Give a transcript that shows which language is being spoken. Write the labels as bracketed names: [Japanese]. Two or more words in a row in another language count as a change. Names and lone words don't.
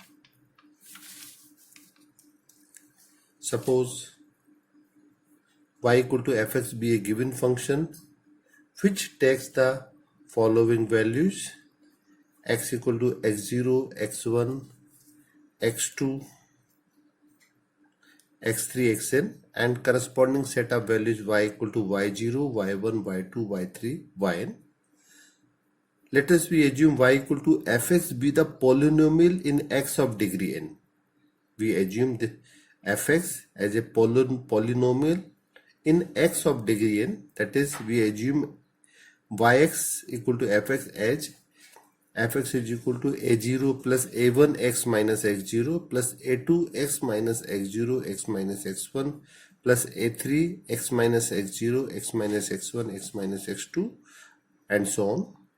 [English] Suppose y equal to fx be a given function which takes the following values: x equal to x0, x1, x2, x3, xn, and corresponding set of values y equal to y0, y1, y2, y3, yn. Let us assume y equal to fx be the polynomial in x of degree n. We assume the fx as a polynomial in x of degree n, that is we assume yx equal to fx as fx is equal to a0 plus a1x minus x0 plus a2x minus x0 x minus x1 plus a3 x minus x0 x minus x1 x minus x2 and so on.